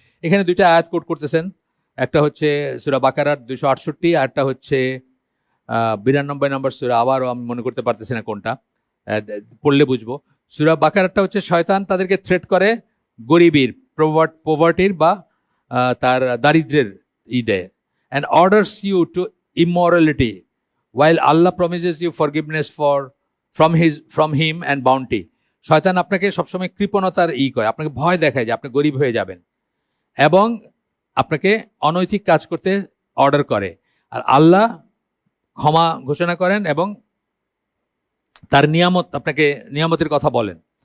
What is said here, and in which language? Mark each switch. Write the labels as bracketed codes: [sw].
[bn] এখানে 2টা আয়াত কোট করতেছেন, একটা হচ্ছে সূরা বাকারার 268, আর একটা হচ্ছে 92 নম্বর সূরা। আবারও আমি মনে করতে পারতেছি না কোনটা, পড়লে বুঝবো। সূরা বাকারারটা হচ্ছে শয়তান তাদেরকে থ্রেট করে গরিবীর, পোভার্টির বা তার দারিদ্রের দেয়, [en] and orders you to immorality while Allah promises you forgiveness from him and bounty. [bn] শয়তান আপনাকে সবসময় কৃপণতার করে, আপনাকে ভয় দেখায় যে আপনি গরিব হয়ে যাবেন, এবং আপনাকে অনৈতিক কাজ করতে অর্ডার করে। আর আল্লাহ ক্ষমা ঘোষণা করেন এবং তার আপনাকে নিয়ামতের কথা বলেন।